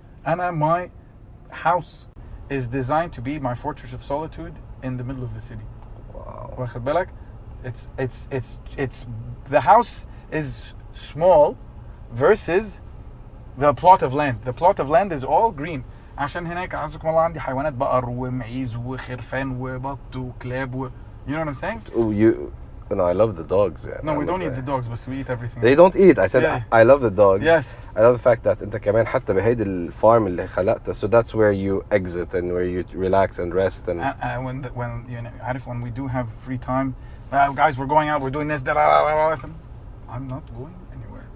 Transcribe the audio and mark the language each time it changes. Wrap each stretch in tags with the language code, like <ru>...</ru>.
<en>And my house is designed to be my Fortress of Solitude in the middle of the city. Wow.</en> <ar>واخد بالك?</ar> <en>It's the house is small versus the plot of land. The plot of land is all green.</en> <ar>عشان هناك عزكم الله عندي حيوانات بقر ومعيز وخرفان وبط وكلاب</ar> <en>you know what I'm saying? Oh, no, I love the dogs. Yeah, No, we don't eat the dogs, but we eat everything. They don't eat. I said Yeah. I love the dogs. Yes. I love the fact that</en> <ar>انت كمان حتى بهيدي الفارم اللي خلقتها,</ar> <en>so that's where you exit and where you relax and rest and when you know,</en> <ar>عارف</ar> <en>when we do have free time, guys, we're going out, we're doing this, I'm not going anywhere.</en>